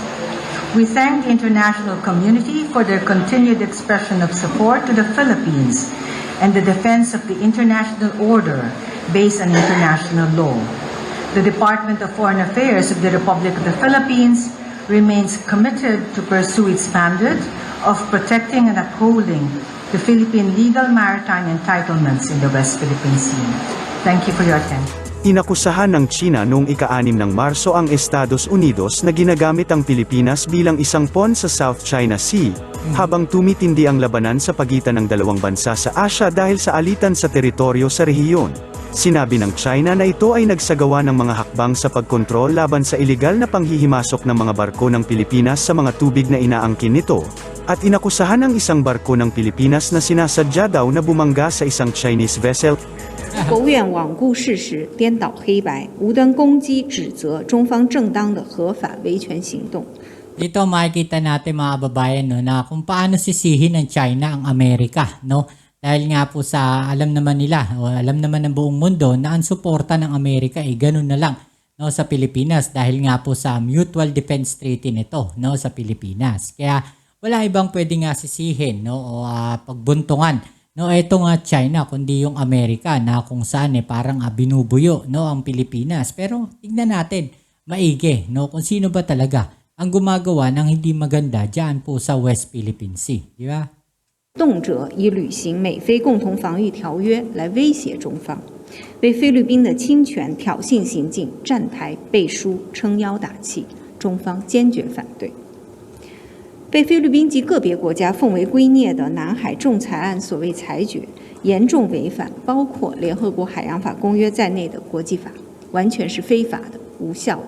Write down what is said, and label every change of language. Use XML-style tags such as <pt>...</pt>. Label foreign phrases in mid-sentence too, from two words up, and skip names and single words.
<en>We thank the international community for their continued expression of support to the Philippines and the defense of the international order based on international law. The Department of Foreign Affairs of the Republic of the Philippines remains committed to pursue its mandate of protecting and upholding the Philippine legal maritime entitlements in the West Philippine Sea. Thank you for your attention.</en> <tl>Inakusahan ng China noong ika-6 ng Marso ang Estados Unidos na ginagamit ang Pilipinas bilang isang pawn sa South China Sea, habang tumitindi ang labanan sa pagitan ng dalawang bansa sa Asia dahil sa alitan sa teritoryo sa rehiyon. Sinabi ng China na ito ay nagsagawa ng mga hakbang sa pagkontrol laban sa ilegal na panghihimasok ng mga barko ng Pilipinas sa mga tubig na inaangkin nito, at inakusahan ang isang barko ng Pilipinas na sinasadya daw na bumangga sa isang</tl> <en>Chinese vessel.</en> <zh>国务院罔顾事实、颠倒黑白、无端攻击、指责中方正当的合法维权行动。</zh> <tl>Dito makikita natin mga babayan no, na kung paano sisihin ng China ang Amerika. No? Dahil nga po sa alam naman nila, o alam naman ng buong mundo na ang suporta ng Amerika ay ganun na lang no, sa Pilipinas dahil nga po sa Mutual Defense Treaty nito no, sa Pilipinas. Kaya wala ibang pwede nga sisihin no, o pagbuntungan. No, ito nga China, kundi yung Amerika na kung saan parang binubuyo no, ang Pilipinas. Pero tignan natin, maigi, no, kung sino ba talaga ang gumagawa ng hindi maganda dyan po sa West Philippine Sea. Di ba?</tl> <zh>动辄以履行美菲共同防御条约来威胁中方，为菲律宾的侵权挑衅行径站台背书撑腰打气，中方坚决反对。被菲律宾及个别国家奉为圭臬的南海仲裁案所谓裁决，严重违反包括联合国海洋法公约在内的国际法，完全是非法的、无效的。</zh>